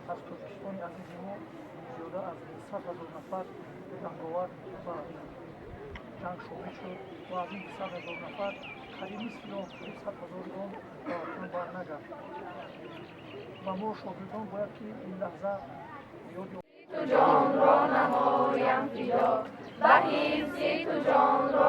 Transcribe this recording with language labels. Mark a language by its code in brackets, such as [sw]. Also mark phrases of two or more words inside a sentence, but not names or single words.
[tg] тобистони азизи мо зиёда аз 100,000 нафар ҷанговар ба ҷанг шомил шуд ва аз ин 100,000 нафар қариб нисфи он 100,000 он ба ватан барнагашт. ва мо шогирдон бояд ки ин лаҳза ёди تو جان را نمایم فدا به حفظ تو جان را